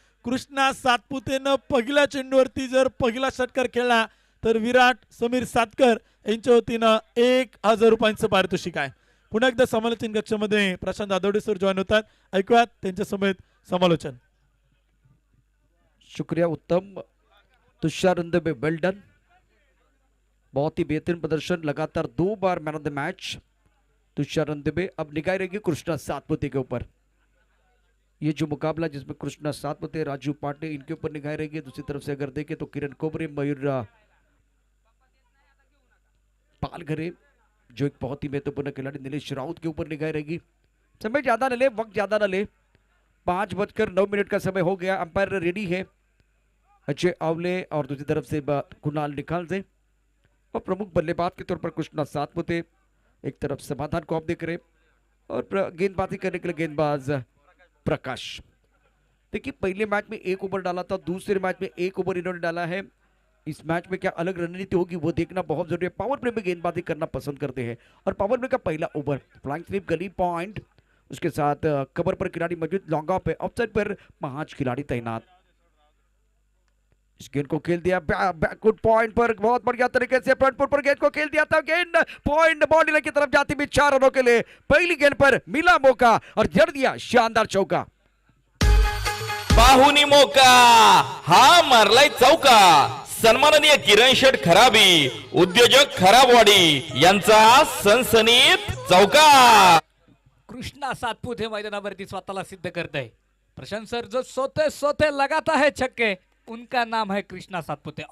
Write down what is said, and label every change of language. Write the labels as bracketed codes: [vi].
[mr] कृष्णा सातपुतेनं पहिल्या चेंडूवरती जर पहिला षटकार खेळला तर विराट समीर सातकर यांच्या वतीनं 1000 रुपयांचं पारितोषिक आहे. पुन्हा एकदा समालोचन कक्षामध्ये प्रशांत आदवडे सर जॉईन होतात. ऐकूयात त्यांच्या समेत समालोचन. [hi] शुक्रिया, उत्तम. तुषार रुंदबे वेल डन, बहुत ही बेहतरीन प्रदर्शन, लगातार 2 बार man of the match Tushar रुंदबे. अब निगाह रहेगी कृष्णा सातपुते के ऊपर. ये जो मुकाबला जिसमें कृष्णा सातपुते, राजू पांडे, इनके ऊपर निगाह रहेगी. दूसरी तरफ से अगर देखें तो किरण कोबरे, मयूर पालघरे जो एक बहुत ही महत्वपूर्ण खिलाड़ी, नीलेश राउत के ऊपर निगाह रहेगी. समय ज्यादा न ले, वक्त ज्यादा न ले. 5:09 का समय हो गया. अंपायर रेडी है अजय आवले और दूसरी तरफ से कुणाल निकाल से और प्रमुख बल्लेबाज के तौर पर कृष्णा सातपुते. एक तरफ समाधान को आप देख रहे और गेंदबाजी करने के लिए गेंदबाज प्रकाश. देखिए पहले मैच में 1 ओवर डाला था, दूसरे मैच में 1 ओवर इन्होंने डाला है. इस मैच में क्या अलग रणनीति होगी वो देखना बहुत जरूरी है. पावर प्ले में गेंदबाजी करना पसंद करते हैं और पावर प्ले का पहला ओवर फ्लाइंग स्वीप गली पॉइंट, उसके साथ कवर पर खिलाड़ी मौजूद, लॉन्ग ऑफ पे, ऑफसाइड पर 5 खिलाड़ी तैनात. इस गेंद को खेल दिया बैकवुड पॉइंट पर, बहुत बढ़िया तरीके से फ्रंट फुट पर गेंद को खेल दिया था. गेंद पॉइंट बॉडी लाइन की तरफ जाती भी 4 रनों के लिए. पहली गेंद पर मिला मौका और जड़ दिया शानदार चौका. [mr] पाहुनी मौका हा मारलाय चौका. सन्माननीय किरण शेठ खराबी, उद्योजक खराबवाडी यांचा सनसनीत चौका. कृष्णा सातपुते मैदानावरती स्वतःला सिद्ध करत आहे. [hi] प्रशांत सर जो सोते सोते लगाता है छक्के उनका नाम है कृष्णा सातपुते.